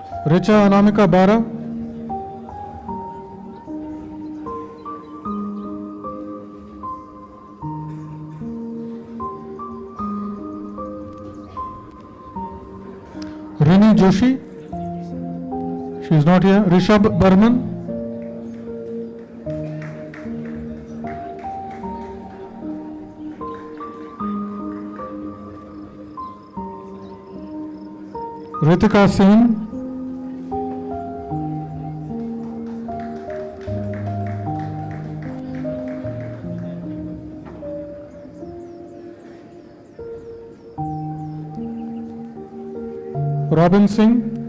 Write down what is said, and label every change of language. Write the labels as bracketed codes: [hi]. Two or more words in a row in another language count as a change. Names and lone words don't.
[en] Richa Anamika Bara, Rini Joshi, she is not here. Rishabh Burman, Ritika Singh, Robin Singh,